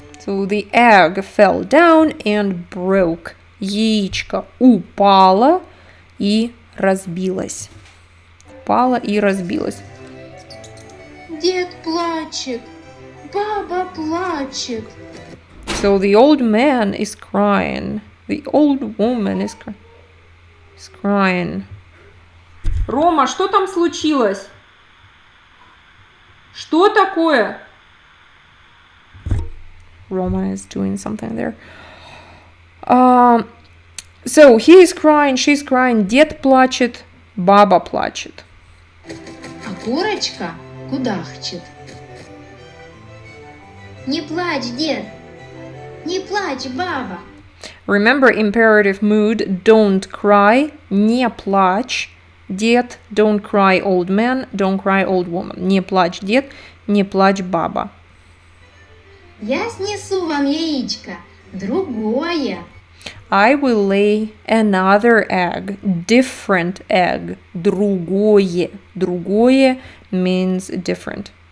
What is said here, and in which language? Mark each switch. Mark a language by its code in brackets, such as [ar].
[en] So the egg fell down and broke. [ru] Яичко упало и разбилось. Упало и разбилось. Дед плачет. Баба плачет. [en] So the old man is crying. The old woman is crying. [ru] Рома, что там случилось? Что такое? [en] Roma is doing something there. So he is crying, she's crying. [ru] Дед плачет, баба плачет. А курочка кудахчет. Не плачь, дед. Не плачь, баба. [en] Remember imperative mood, don't cry, [ru] не плачь. Дед, [en] don't cry, old man, don't cry, old woman. [ru] Не плачь, дед, не плачь, баба. Я снесу вам яичко, другое. [en] I will lay another egg, different egg, другое. Другое means different.